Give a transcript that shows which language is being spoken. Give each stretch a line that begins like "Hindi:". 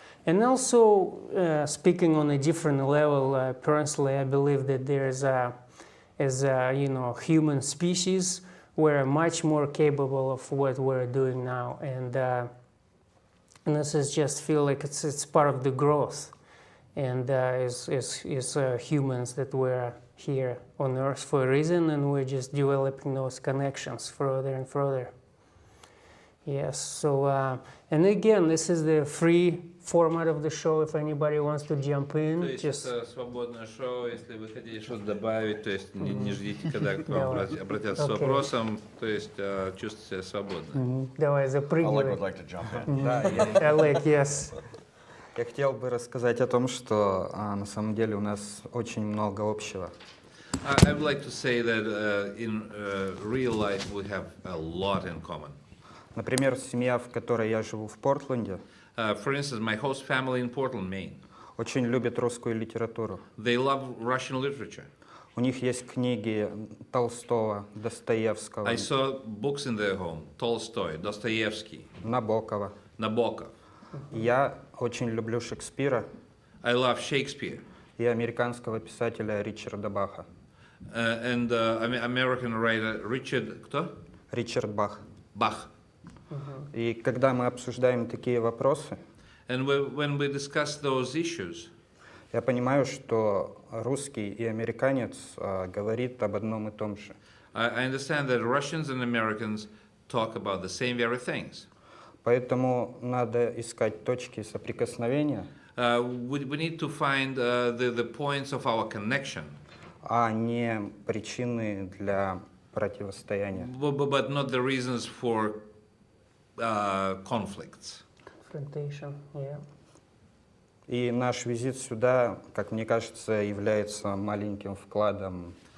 English: And also, speaking on a different level, personally, I believe that there's as human species, we're much more capable of what we're doing now, and this is just feel like it's part of the growth, and as humans that we're here on Earth for a reason, and we're just developing those connections further and further. Yes, so, and again, this is the free format of the show, if anybody wants to jump in.
Russian: То есть это свободное шоу, если вы хотите что-то добавить, то есть не ждите, когда к вам обратятся с вопросом, то есть чувствуйте себя свободно. Давай, запрыгивай.
English: Oleg would like to jump in.
Russian: Да,
English: Oleg, yes.
Russian: я хотел бы рассказать о том, что на самом деле у нас очень много общего.
English: I would like to say that in real life we have a lot in common.
Russian: Например, семья, в которой я живу в Портленде,
English: For instance, my host family in Portland, Maine,
Russian: очень любит русскую литературу.
English: they love Russian literature.
Russian: У них есть книги Толстого, Достоевского,
English: I saw books in their home, Tolstoy, Dostoevsky,
Russian: Набокова.
English: Nabokov.
Russian: Я очень люблю Шекспира
English: I love Shakespeare.
Russian: и американского писателя Ричарда Баха.
English: And American writer Richard,
Russian: кто? Ричард Бах.
English: Bach.
Russian: И когда мы обсуждаем такие вопросы,
English: And when we discuss those issues,
Russian: я понимаю, что русский и американец говорит об одном и том же.
English: I understand that Russians and Americans talk about the same very things.
Russian: Поэтому надо искать точки соприкосновения,
English: We need to find the points of our connection,
Russian: а не причины для противостояния.
English: but not the reasons for conflicts. Confrontation, yeah.
Russian: И наш визит сюда, как мне кажется, является маленьким вкладом.